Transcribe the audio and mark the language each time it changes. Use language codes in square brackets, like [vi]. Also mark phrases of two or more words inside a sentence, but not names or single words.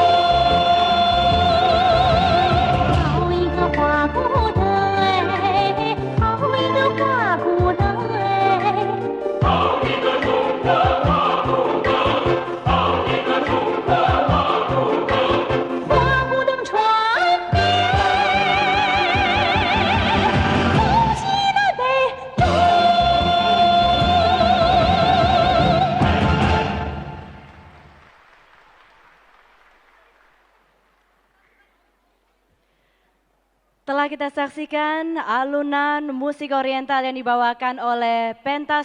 [zh] 好一个花鼓队，好一个花鼓灯。花鼓灯传遍东西南北中。 [id] Telah kita saksikan alunan musik oriental yang dibawakan oleh Pentas